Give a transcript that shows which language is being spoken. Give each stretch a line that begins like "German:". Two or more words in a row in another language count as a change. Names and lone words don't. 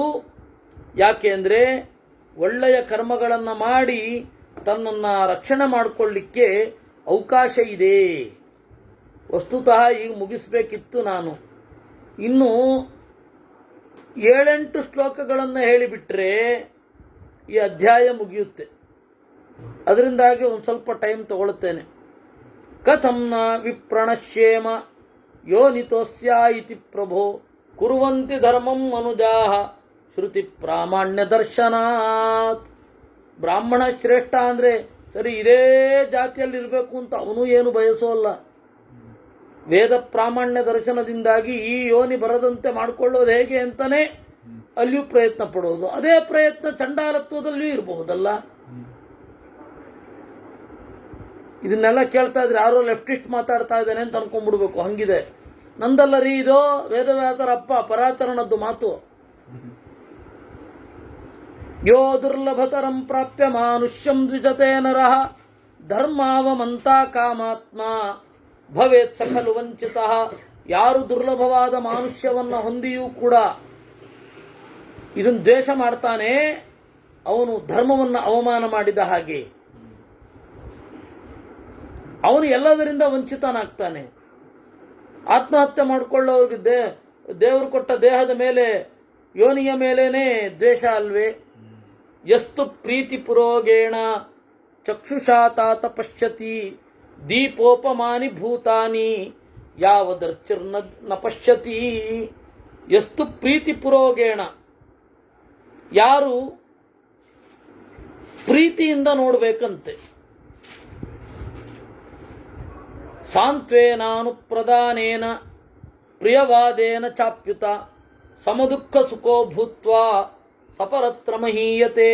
Kannada: ಯಾಕೆಂದರೆ ಒಳ್ಳೆಯ ಕರ್ಮಗಳನ್ನು ಮಾಡಿ ತನ್ನನ್ನು ರಕ್ಷಣೆ ಮಾಡಿಕೊಳ್ಳಿಕ್ಕೆ ಅವಕಾಶ ಇದೆ. ವಸ್ತುತಃ ಈಗ ಮುಗಿಸ್ಬೇಕಿತ್ತು ನಾನು. ಇನ್ನು 7-8 ಶ್ಲೋಕಗಳನ್ನು ಹೇಳಿಬಿಟ್ರೆ ಈ ಅಧ್ಯಾಯ ಮುಗಿಯುತ್ತೆ. ಅದರಿಂದಾಗಿ ಒಂದು ಸ್ವಲ್ಪ ಟೈಮ್ ತಗೊಳ್ತೇನೆ.
Sanskrit: ಕಥಂ ನ ವಿಪ್ರಣಶ್ಯೇಮ ಯೋನಿತೋಸ್ಯ ಇತಿ ಪ್ರಭೋ ಕುರುವಂತಿ ಧರ್ಮಂ ಮನುಜಾಃ ಶ್ರುತಿ ಪ್ರಾಮಾಣ್ಯ ದರ್ಶನಾತ್.
Kannada: ಬ್ರಾಹ್ಮಣ ಶ್ರೇಷ್ಠ ಅಂದರೆ ಸರಿ ಇದೇ ಜಾತಿಯಲ್ಲಿ ಇರಬೇಕು ಅಂತ ಅವನು ಏನು ಬಯಸೋಲ್ಲ. ವೇದ ಪ್ರಾಮಾಣ್ಯ ದರ್ಶನದಿಂದಾಗಿ ಈ ಯೋನಿ ಬರದಂತೆ ಮಾಡಿಕೊಳ್ಳೋದು ಹೇಗೆ ಅಂತಾನೆ ಅಲ್ಲಿಯೂ ಪ್ರಯತ್ನ ಪಡೋದು. ಅದೇ ಪ್ರಯತ್ನ ಚಂಡಾಲತ್ವದಲ್ಲಿಯೂ ಇರಬಹುದಲ್ಲ. ಇದನ್ನೆಲ್ಲ ಕೇಳ್ತಾ ಇದ್ರೆ ಯಾರೋ ಲೆಫ್ಟಿಸ್ಟ್ ಮಾತಾಡ್ತಾ ಇದ್ದಾನೆ ಅಂತ ಅನ್ಕೊಂಡ್ಬಿಡ್ಬೇಕು, ಹಂಗಿದೆ. ನಂದಲ್ಲ ರೀ ಇದು, ವೇದವ್ಯಾಸರ ಅಪ್ಪ ಪರಾಚರಣದ್ದು ಮಾತು.
Sanskrit: ಯೋ ದುರ್ಲಭತರಂ ಪ್ರಾಪ್ಯ ಮಾನುಷ್ಯಂ ದ್ವಿಜತೆ ನರಃ ಧರ್ಮಾವಮಂತ ಕಾಮಾತ್ಮ ಭವೇತ್ ಸಖಲು ವಂಚಿತ.
Kannada: ಯಾರು ದುರ್ಲಭವಾದ ಮಾನುಷ್ಯವನ್ನ ಹೊಂದಿಯೂ ಕೂಡ ಇದನ್ನು ದ್ವೇಷ ಮಾಡ್ತಾನೆ, ಅವನು ಧರ್ಮವನ್ನು ಅವಮಾನ ಮಾಡಿದ ಹಾಗೆ, ಅವನು ಎಲ್ಲದರಿಂದ ವಂಚಿತನಾಗ್ತಾನೆ. ಆತ್ಮಹತ್ಯೆ ಮಾಡಿಕೊಳ್ಳೋರಿಗೆ ದೇವರು ಕೊಟ್ಟ ದೇಹದ ಮೇಲೆ, ಯೋನಿಯ ಮೇಲೇನೆ ದ್ವೇಷ ಅಲ್ವೇ?
Sanskrit: ಎಷ್ಟು ಪ್ರೀತಿ ಪುರೋಗೇಣ ಚಕ್ಷುಷಾ ತಾತ ಪಶ್ಯತಿ ದೀಪೋಪಮಾನಿ ಭೂತಾನಿ ಯಾವದರ್ಚಿರ್ನ ನ ಪಶ್ಯತಿ. ಎಷ್ಟು ಪ್ರೀತಿ ಪುರೋಗೇಣ,
Kannada: ಯಾರು ಪ್ರೀತಿಯಿಂದ ನೋಡಬೇಕಂತೆ.
Sanskrit: ಸಾಂತ್ವೇನಾನುಪ್ರದಾನೇನ ಪ್ರಿಯವಾದೇನ ಚಾಪ್ಯುತ ಸಮದುಃಖ ಸುಖೋ ಭೂತ್ವಾ ಸಪರತ್ರ ಮಹೀಯತೆ.